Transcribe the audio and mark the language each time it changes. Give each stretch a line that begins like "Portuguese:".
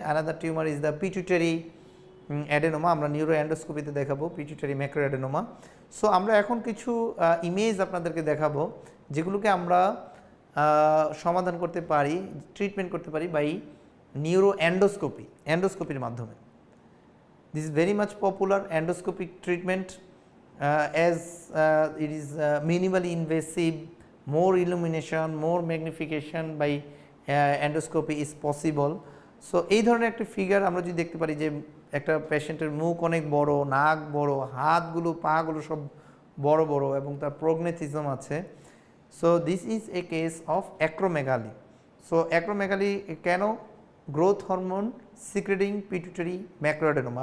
English: another tumour is the pituitary adenoma,
Bangla: আমরা neuro অ্যান্ডোস্কোপিতে দেখাবো pituitary macro adenoma. So আমরা এখন কিছু ইমেজ আপনাদেরকে দেখাবো যেগুলোকে আমরা সমাধান করতে পারি, ট্রিটমেন্ট করতে পারি বাই নিউরো অ্যান্ডোস্কোপির মাধ্যমে।
English: This is very much popular endoscopic treatment as it is minimally invasive, more illumination, more magnification by endoscopy is possible.
Bangla: So এই ধরনের একটা ফিগার আমরা যদি দেখতে পারি যে একটা পেশেন্টের মুখ অনেক বড়, নাক বড়, হাতগুলো পাগুলো সব বড় বড় এবং তার প্রগনেথিজম আছে।
English: So this is a case of acromegaly. So
Bangla: acromegaly কেন?
English: Growth hormone secreting pituitary macroadenoma.